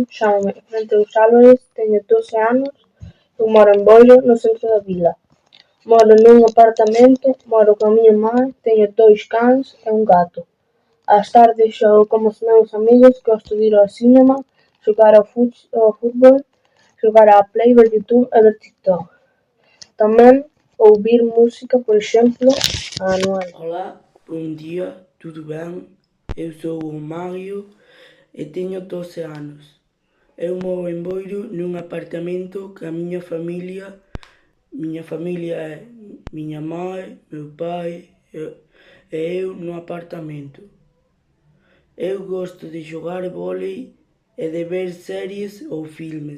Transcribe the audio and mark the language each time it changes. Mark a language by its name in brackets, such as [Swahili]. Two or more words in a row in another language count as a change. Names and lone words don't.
[Galician] Chámame Frente aos Álvarez, teño 12 anos, eu moro en Boiro, no centro da vila. Moro nun apartamento, moro coa miña mãe, teño 2 cans e un gato. Ás tardes xogo con os meus amigos, gosto de ir ao cinema, xogar ao fútbol, xogar á Play, ver YouTube e ver TikTok. Tamén ouvir música, por exemplo, a Anual. Olá, bom dia, tudo ben? Eu sou o Mario e teño 12 anos. Eu moro en Boiro nun apartamento ca miña familia é miña mãe, meu pai e eu no apartamento. Eu gosto de xogar vólei e de ver series ou filmes.